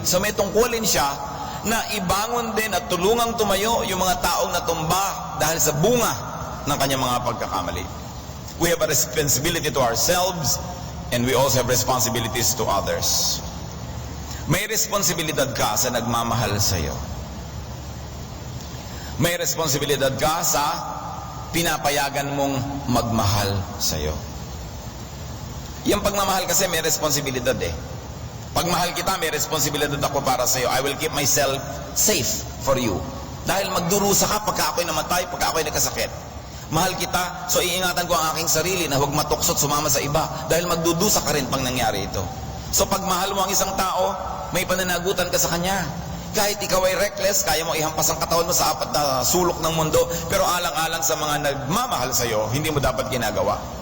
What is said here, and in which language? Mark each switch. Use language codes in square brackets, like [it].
[tl] So may tungkulin siya na ibangon din at tulungang tumayo yung mga taong natumba dahil sa bunga ng kanyang mga pagkakamali. [en] We have a responsibility to ourselves and we also have responsibilities to others. [tl] May responsibilidad ka sa nagmamahal sa iyo. May responsibilidad ka sa pinapayagan mong magmahal sa iyo. Yung pagmamahal kasi may responsibilidad eh. Pag mahal kita, may responsibilidad ako para sa'yo. [en] I will keep myself safe for you. [tl] Dahil magdurusa ka pagka ako'y namatay, pagka ako'y nagkasakit. Mahal kita, so iingatan ko ang aking sarili na huwag matuksot sumama sa iba. Dahil magdudusa ka rin pang nangyari ito. So pag mahal mo ang isang tao, may pananagutan ka sa kanya. Kahit ikaw ay reckless, kaya mo ihampas ang katawan mo sa apat na sulok ng mundo, pero alang-alang sa mga nagmamahal sa'yo, hindi mo dapat ginagawa.